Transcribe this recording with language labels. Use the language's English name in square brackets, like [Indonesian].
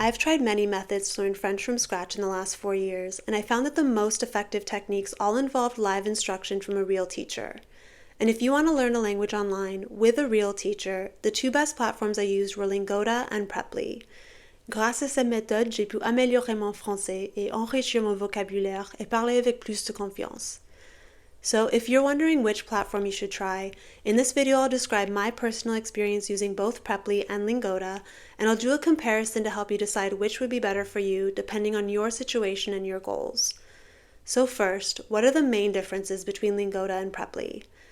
[English] I've tried many methods to learn French from scratch in the last 4 years, and I found that the most effective techniques all involved live instruction from a real teacher. And if you want to learn a language online with a real teacher, the two best platforms I used were Lingoda and Preply. [French] Grâce à cette méthode, j'ai pu améliorer mon français et enrichir mon vocabulaire et parler avec plus de confiance. [English] So if you're wondering which platform you should try, in this video I'll describe my personal experience using both Preply and Lingoda, and I'll do a comparison to help you decide which would be better for you depending on your situation and your goals. So first, what are the main differences between Lingoda and Preply?